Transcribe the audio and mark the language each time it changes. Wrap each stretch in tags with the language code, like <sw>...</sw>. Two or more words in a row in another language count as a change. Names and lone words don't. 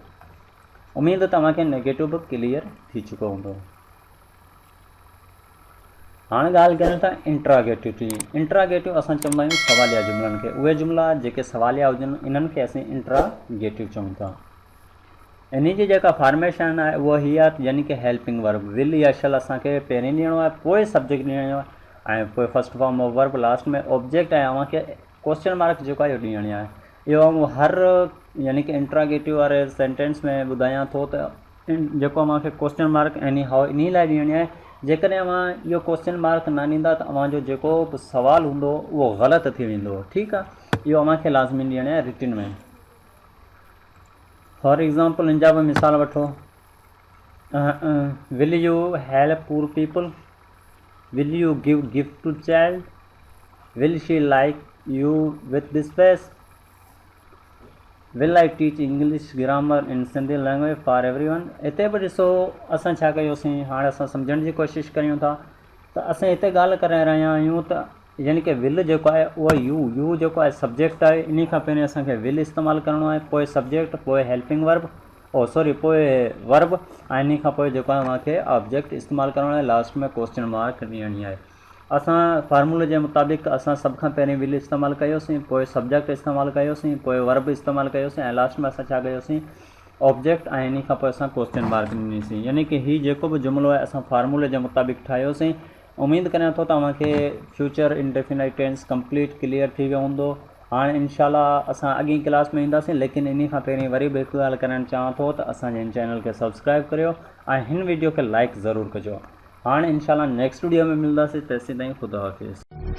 <sd>उमेदु तव्हांखे नेगेटिव बि क्लियर थी चुको हूंदो। हाणे ॻाल्हि कयूं था इंट्रागेटिव जी। इंट्रागेटिव असां चवंदा आहियूं सवालिया जुमिलनि खे। उहे जुमिला जेके सवालिया हुजनि, इन्हनि खे असीं इंट्रागेटिव चऊं था। इन जी जेका फॉर्मेशन आहे उहा हीअ आहे, यानी कि</sd> <en>helping verb,</en> <sd>विल या शल असांखे पहिरीं ॾियणो आहे, पोइ सब्जेक्ट ॾियणो आहे, ऐं पोइ</sd> <en>first form of verb,</en> <sd>लास्ट में ऑब्जेक्ट आहे। अव्हांखे</sd> <en>question mark</en> <sd>जेको आहे इहो ॾियणी आहे। इहो हर यानी कि इंट्रागेटिव वारे सेंटेंस में ॿुधायां थो त जेको अव्हांखे</sd> <en>question mark any how</en> <sd>इन लाइ ॾियणी आहे। जेकॾहिं अव्हां इहो</sd> <en>question mark</en> <sd>न ॾींदा त अव्हांजो जेको बि सुवालु हूंदो उहो ग़लति थी वेंदो। ठीकु आहे, इहो अव्हांखे लाज़मी ॾियणी आहे रिटिन में।</sd> <en>for example,</en> <sd>इन जा बि मिसाल वठो।</sd> <en>will you help poor people, will you give gift to child, will she like you with this face, will I teach English grammar in Sindhi language for every one.</en> <sd>हिते बि ॾिसो असां छा कयोसीं, हाणे असां सम्झण जी कोशिशि करियूं था त असां हिते ॻाल्हि करे रहिया आहियूं त यानी कि विल जेको आहे उहो यू जेको आहे सब्जेक्ट आहे, इन खां पहिरीं असांखे विल इस्तेमालु करिणो आहे, पोइ सब्जेक्ट, पोइ</sd> <en>helping verb,</en> <sd>पोइ वर्ब, ऐं इन खां पोइ जेको आहे अव्हांखे ऑब्जेक्ट इस्तेमालु करिणो आहे, लास्ट में</sd> <en>question mark</en> <sd>ॾियणी आहे। असां फार्मूले जे मुताबिक़ असां सभ खां पहिरीं विल इस्तेमालु कयोसीं, पोइ सब्जेक्ट इस्तेमालु कयोसीं, पोइ वर्ब इस्तेमालु कयोसीं, ऐं लास्ट में असां छा कयोसीं, ऑब्जेक्ट, ऐं इन खां पोइ असां</sd> <en>question mark</en> <sd>ॾिनीसीं। यानी कि हीउ जेको बि जुमिलो आहे असां फार्मूले जे मुताबिक़ ठाहियोसीं। उमेदु करियां थो तव्हांखे</sd> <en>future indefinite tense complete clear</en> <sd>थी वियो हूंदो। हाणे इंशाल्लाह असां अॻी क्लास में ईंदासीं, लेकिन इन खां पहिरीं वरी बि हिकु ॻाल्हि करणु चाहियां थो त असांजे हिन चैनल खे सब्सक्राइब करियो ऐं हिन वीडियो खे लाइक ज़रूरु कजो। हाणे इंशाल्लाह</sd> <en>next video</en> <sd>में मिलंदासीं, तेसीं ताईं ख़ुदा हाफ़िज़।</sd>